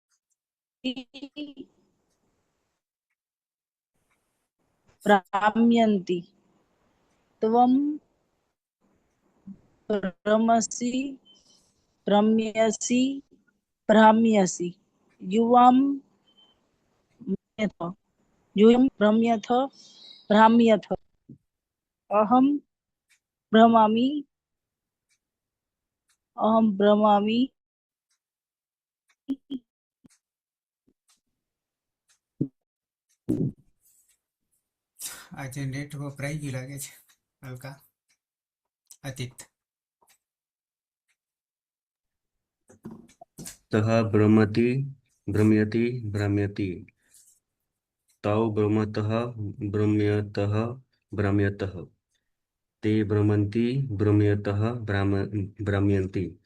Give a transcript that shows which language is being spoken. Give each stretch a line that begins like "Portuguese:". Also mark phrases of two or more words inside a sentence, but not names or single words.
Sanskrit: भ्राम्यन्ति त्वं भ्रमसि भ्रम्यसि भ्राम्यसि युवां यूयं भ्रम्यथ भ्राम्यथ अहं भ्रमामि
Gujarati: આજે નેટ વપરાઈ ગયું લાગે છે હલકા અતીત
Sanskrit: सः भ्रमति भ्रम्यति भ्राम्यति तौ भ्रमतः भ्रम्यतः भ्राम्यतः ते भ्रमन्ति भ्रम्यतः भ्राम्यन्ति